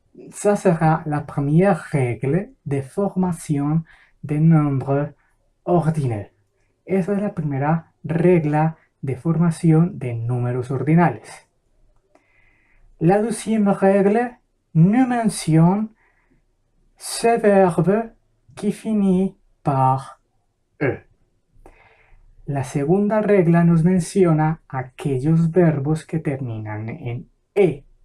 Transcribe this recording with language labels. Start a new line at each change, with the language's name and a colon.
French: Ça sera la première règle de
Spanish: formación de nombres ordinales. Esa es la primera regla de formación de números ordinales.
French: La deuxième règle nous mentionne ce verbe qui finit par E.
Spanish: La segunda regla nos menciona aquellos verbos que terminan en E.